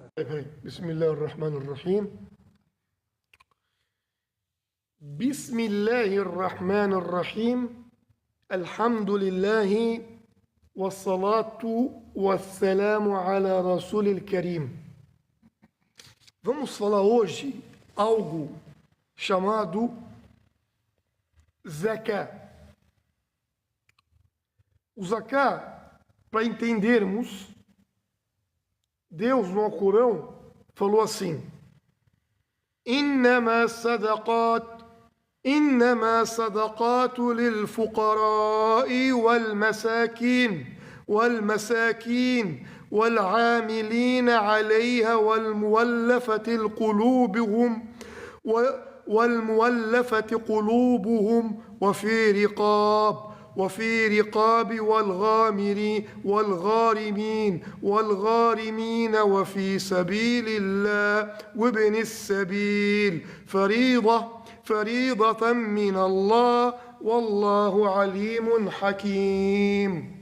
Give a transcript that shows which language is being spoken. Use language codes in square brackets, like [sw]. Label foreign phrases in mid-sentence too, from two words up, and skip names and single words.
[ar] بسم الله الرحمن الرحيم. بسم الله الرحمن الرحيم. الحمد لله والصلاة والسلام على رسول الكريم. [pt] Vamos falar hoje algo chamado Zakat. O Zakat, para entendermos, Deus no Alcorão falou assim: [ar] إنما صدقات للفقراء والمساكين والعاملين عليها والمولفة قلوبهم وفي رقاب والغارمين وفي سبيل الله وابن السبيل فريضة من الله والله عليم حكيم.